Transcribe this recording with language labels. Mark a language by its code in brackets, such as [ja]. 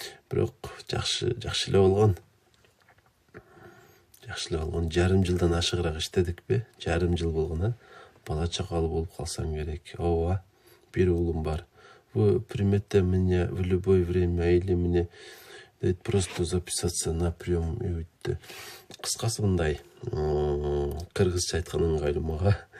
[ky] Бирок жакшы эле болгон. Жакшы эле болгон. Жарым жылдан ашыгыраак иштедикпи? Жарым жыл болгон, бала чакалуу болуп калсам керек. Ооба, бир уулум бар. [ru] Вы примете меня в любое время или мне просто записаться на прием и уйти. [ky] Кыскасы мындай, кыргызча айткан ыңгайлуу мага.